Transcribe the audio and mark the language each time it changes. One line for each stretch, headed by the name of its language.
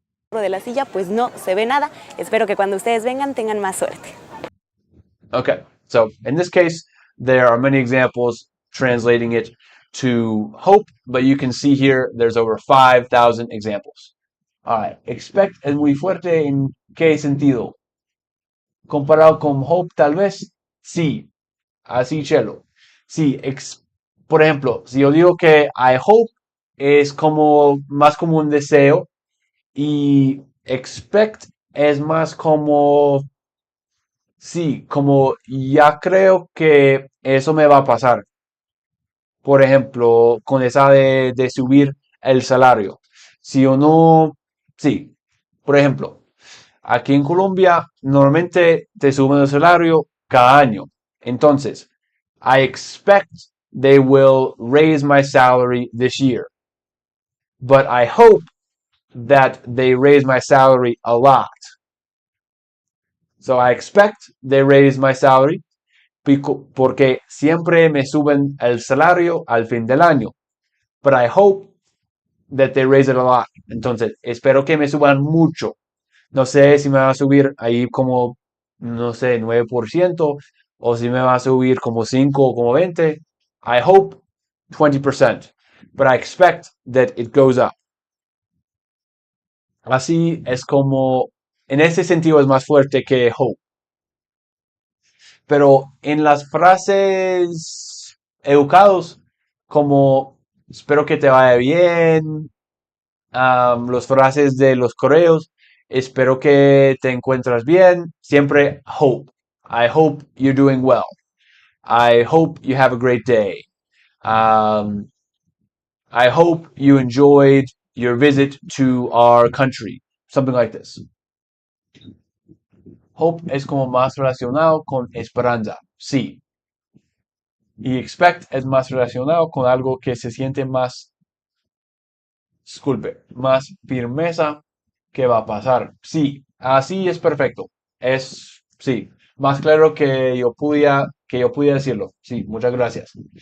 Spanish: de la silla, pues no se ve nada. Espero que cuando ustedes vengan tengan más suerte.
English: Okay, so in this case, there are many examples translating it to hope, but you can see here there's over 5,000 examples.
Spanish: All right, expect es muy fuerte en qué sentido? Comparado con hope, tal vez, sí, así, Chelo. Sí, por ejemplo, si yo digo que I hope es como más como un deseo y expect es más como, sí, como ya creo que eso me va a pasar. Por ejemplo, con esa de subir el salario. Si o no, sí. Por ejemplo, aquí en Colombia normalmente te suben el salario cada año.
English: Entonces, I expect they will raise my salary this year. But I hope that they raise my salary a lot. So I expect they raise my salary
Spanish: porque siempre me suben el salario al fin del año.
English: But I hope that they raise it a lot.
Spanish: Entonces, espero que me suban mucho. No sé si me va a subir ahí como, no sé, 9% o si me va a subir como 5 o como 20.
English: I hope 20%, but I expect that it goes up.
Spanish: Así es como, en ese sentido es más fuerte que hope. Pero en las frases educados, como espero que te vaya bien, las frases de los correos, espero que te encuentras bien, siempre hope.
English: I hope you're doing well. I hope you have a great day. Um, I hope you enjoyed your visit to our country. Something like this.
Spanish: Hope es como más relacionado con esperanza. Sí. Y expect es más relacionado con algo que se siente más, disculpe, más firmeza que va a pasar. Sí, así es perfecto. Es, sí, más claro que yo pudiera decirlo. Sí, muchas gracias.